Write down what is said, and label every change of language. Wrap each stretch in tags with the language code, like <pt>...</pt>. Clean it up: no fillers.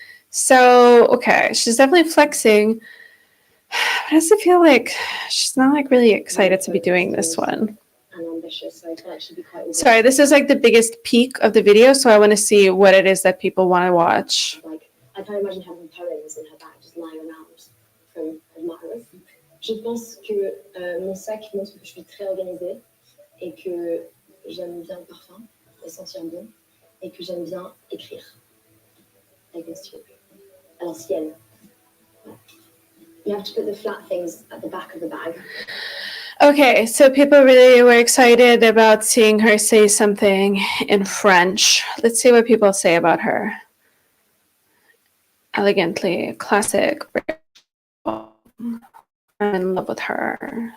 <en>So, okay, she's definitely flexing. But I also feel like she's not like really excited to be doing this one. And ambitious, so I can actually be quite. Sorry, this is like the biggest peak of the video, so I want to see what it is that people want to watch. Like, I can't imagine having poems in her bag just lying around from admirers.</en> <fr>Je pense que mon sac montre que je suis très organisée et que j'aime bien le parfum, et sentir bon, et que j'aime bien écrire avec un stylo, à l'ancienne.</fr> <en>You have to put the flat things at the back of the bag. Okay, so people really were excited about seeing her say something in French. Let's see what people say about her. Elegantly, classic. I'm in love with her.</en>